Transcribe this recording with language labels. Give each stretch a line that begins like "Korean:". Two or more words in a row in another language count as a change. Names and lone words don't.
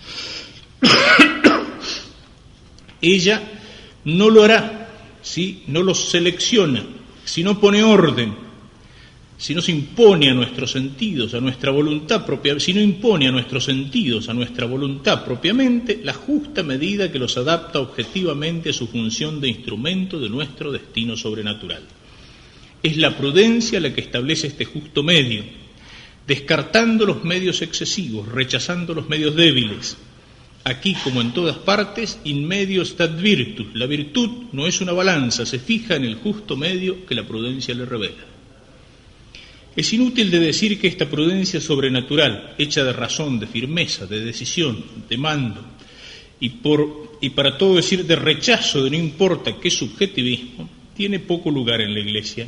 Spanish: Ella no lo hará si no los selecciona, si no pone orden, si no se impone a nuestros sentidos, a nuestra voluntad propia, si no impone a nuestros sentidos, a nuestra voluntad propiamente, la justa medida que los adapta objetivamente a su función de instrumento de nuestro destino sobrenatural. Es la prudencia la que establece este justo medio, descartando los medios excesivos, rechazando los medios débiles. Aquí, como en todas partes,
Latin: in medio stat virtus.
Spanish: La virtud no es una balanza, se fija en el justo medio que la prudencia le revela. Es inútil de decir que esta prudencia sobrenatural, hecha de razón, de firmeza, de decisión, de mando, y para todo decir de rechazo de no importa qué subjetivismo, tiene poco lugar en la Iglesia.